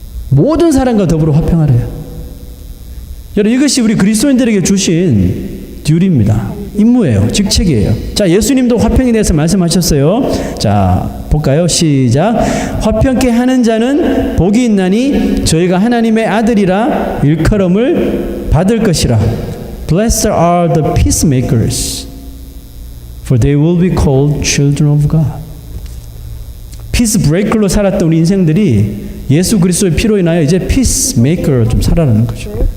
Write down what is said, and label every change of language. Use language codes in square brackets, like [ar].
[ko] 모든 사람과 더불어 화평하래요. 여러분, 이것이 우리 그리스도인들에게 주신 듀리입니다. 임무예요. 직책이에요. 자, 예수님도 화평에 대해서 말씀하셨어요. 자, 볼까요? 시작. 화평케 하는 자는 복이 있나니 저희가 하나님의 아들이라 일컬음을 받을 것이라. [en] Blessed are the peacemakers, for they will be called children of God. [ko] 피스브레이커로 살았던 우리 인생들이 예수 그리스도의 피로 인하여 이제 피스메이커로 좀 살아라는 거죠.